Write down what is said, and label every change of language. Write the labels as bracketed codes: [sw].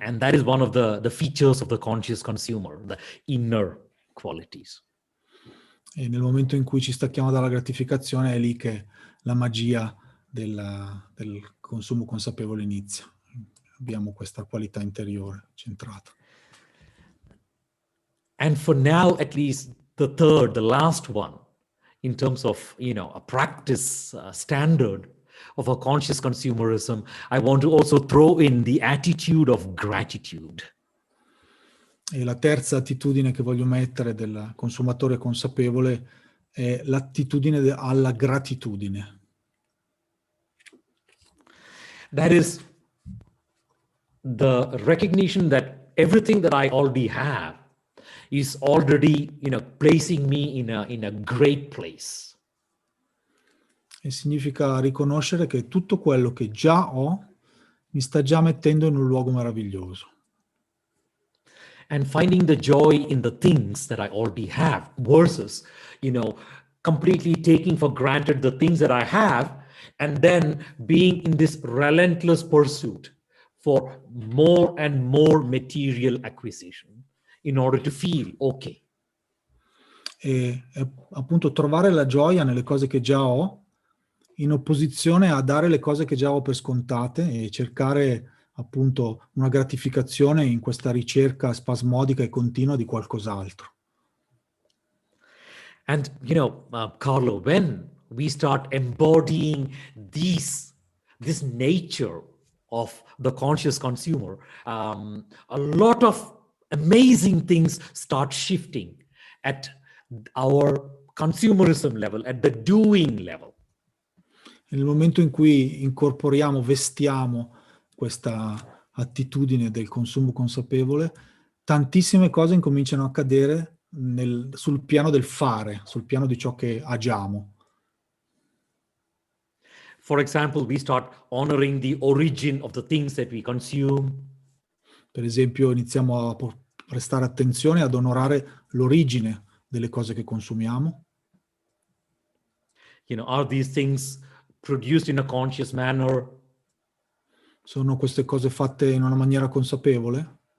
[en] And that is one of the features of the conscious consumer, the inner qualities. [it] E nel momento in cui ci stacchiamo dalla gratificazione è lì che la magia del consumo consapevole inizia. Abbiamo questa qualità interiore centrata. [en] And for now, at least the last one, in terms of, a practice standard of a conscious consumerism, I want to also throw in the attitude of gratitude. [it] E la terza attitudine che voglio mettere del consumatore consapevole è l'attitudine alla gratitudine. [en] That is the recognition that everything that I already have is already, placing me in a great place. [it] E significa riconoscere che tutto quello che già ho mi sta già mettendo in un luogo meraviglioso. [en] And finding the joy in the things that I already have versus, completely taking for granted the things that I have and then being in this relentless pursuit for more and more material acquisition in order to feel okay. [it] E appunto trovare la gioia nelle cose che già ho, in opposizione a dare le cose che già ho per scontate e cercare appunto una gratificazione in questa ricerca spasmodica e continua di qualcos'altro. [en] And, Carlo, we start embodying this nature of the conscious consumer, a lot of amazing things start shifting at our consumerism level, at the doing level. [it] Nel momento in cui incorporiamo, vestiamo questa attitudine del consumo consapevole, tantissime cose incominciano a accadere sul piano del fare, sul piano di ciò che agiamo. [en] For example, we start honoring the origin of the things that we consume. [it] Per esempio, iniziamo a prestare attenzione ad onorare l'origine delle cose che consumiamo. [en] Are these things produced in a conscious manner? [it] Sono queste cose fatte in una maniera consapevole?